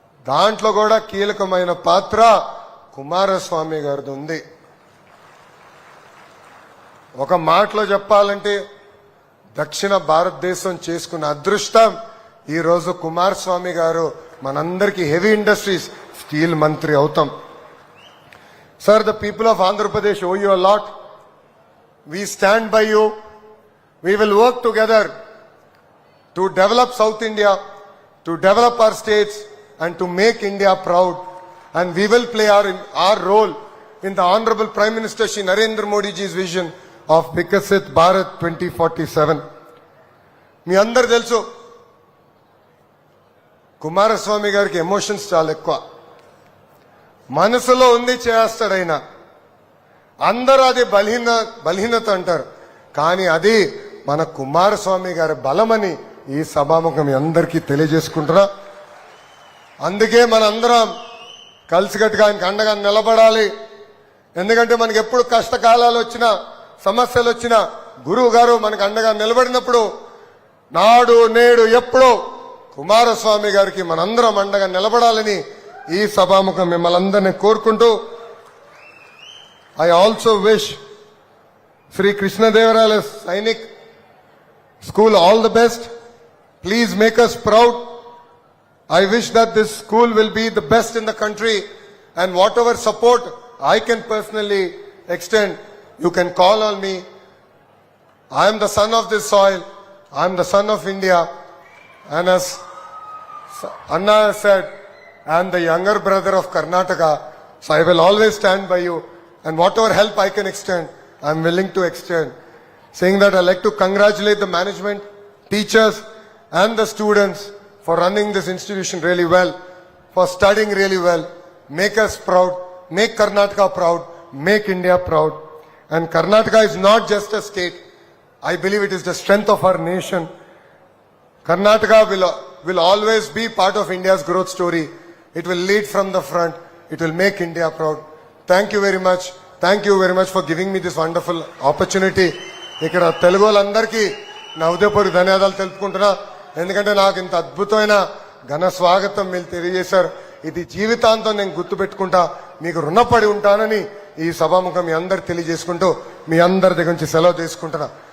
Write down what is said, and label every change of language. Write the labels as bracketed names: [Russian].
[Telugu] దాంట్లో కూడా కీలకమైన పాత్ర కుమారస్వామి గారిది ఉంది. ఒక మాటలో చెప్పాలంటే దక్షిణ భారతదేశం చేసుకున్న అదృష్టం ఈ రోజు కుమారస్వామి గారు మనందరికీ హెవీ ఇండస్ట్రీస్ స్టీల్ మంత్రి అవుతాం. [English] Sir, the people of Andhra Pradesh owe you a lot. We stand by you. We will work together to develop South India, to develop our states and to make India proud. And we will play our role in the Honorable Prime Minister Shri Narendra Modi ji's vision of Vikasit Bharat 2047. [Telugu] మీ అందరు తెలుసు, కుమారస్వామి గారికి emotions చాలా ఎక్కువ. మనసులో ఉంది చేస్తాడైనా. అందరూ అది బలహీనత అంటారు, కానీ అది మన కుమారస్వామి గారి బలమని ఈ సభాముఖం మీ అందరికీ తెలియజేసుకుంటున్నా. అందుకే మనందరం కలిసికట్టుగా ఆయనకు అండగా నిలబడాలి. ఎందుకంటే మనకి ఎప్పుడు కష్టకాలాలు వచ్చినా, సమస్యలు వచ్చినా గురువు గారు మనకు అండగా నిలబడినప్పుడు, నాడు నేడు ఎప్పుడో కుమారస్వామి గారికి మనందరం అండగా నిలబడాలని ఈ సభాముఖం మిమ్మల్ని అందరినీ కోరుకుంటూ, [English] I also wish Shri కృష్ణదేవరాయల Sainik school all the best. Please make us proud. I wish that this school will be the best in the country, and whatever support I can personally extend, you can call on me. I am the son of this soil. I am the son of India, and as Anna said, I am the younger brother of Karnataka, so I will always stand by you, and whatever help I can extend, I am willing to extend. Saying that, I like to congratulate the management, teachers and the students for running this institution really well, for studying really well. Make us proud, make Karnataka proud, make India proud. And Karnataka is not just a state. I believe it is the strength of our nation. Karnataka will always be part of India's growth story. It will lead from the front. It will make India proud. Thank you very much. Thank you very much for giving me this wonderful opportunity. [Telugu] ఇక్కడ తెలుగు వాళ్ళందరికీ నా హృదయపూర్వక ధన్యవాదాలు తెలుపుకుంటున్నా. ఎందుకంటే నాకు ఇంత అద్భుతమైన ఘన స్వాగతం మీరు తెలియజేశారు. ఇది జీవితాంతం నేను గుర్తుపెట్టుకుంటా, మీకు రుణపడి ఉంటానని ఈ సభాముఖం మీ అందరు తెలియజేసుకుంటూ మీ అందరి దగ్గర నుంచి సెలవు తీసుకుంటున్నా.